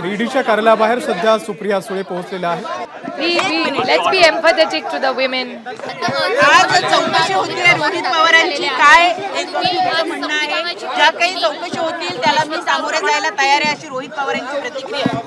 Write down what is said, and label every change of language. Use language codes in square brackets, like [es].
[mr] ईडीच्या कार्यालयाबाहेर सध्या सुप्रिया सुळे पोहोचलेल्या आहेत. [en] Let's be empathetic to the women. [mr] आज चौकशी होती रोहित पवारांची, काय एक म्हणणं आहे, ज्या काही चौकशी होतील त्याला मी सामोरे जायला तयार आहे, अशी रोहित पवारांची प्रतिक्रिया.